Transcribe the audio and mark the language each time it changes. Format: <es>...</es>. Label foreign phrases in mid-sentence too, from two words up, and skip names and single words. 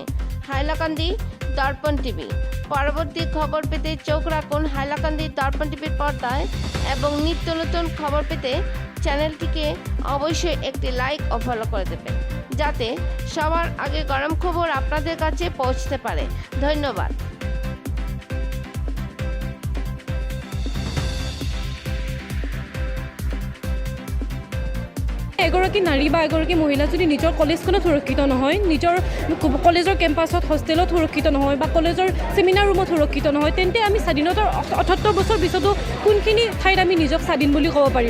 <bn>হাইলাকান্দি দর্পণ টিভি। পরবর্তী খবর পেতে চোখ রাখুন হাইলাকান্দি দর্পণ টিভির পর্দায় এবং নিত্য নতুন খবর পেতে চ্যানেলটিকে অবশ্যই একটি লাইক ও ফলো করে দেবেন, যাতে সবার আগে গরম খবর আপনাদের কাছে পৌঁছতে পারে। ধন্যবাদ।</bn> <as>এগৰাকী নাৰী বা এগৰাকী মহিলা যদি নিজৰ কলেজখনত সুৰক্ষিত নহয়, নিজৰ কলেজৰ কেম্পাছত হোষ্টেলত সুৰক্ষিত নহয় বা কলেজৰ ছেমিনাৰ ৰুমত সুৰক্ষিত নহয়, তেন্তে আমি স্বাধীনতাৰ ৭৮ বছৰ পিছতো কোনখিনি ঠাইত আমি নিজক স্বাধীন বুলি ক'ব পাৰিম?</as>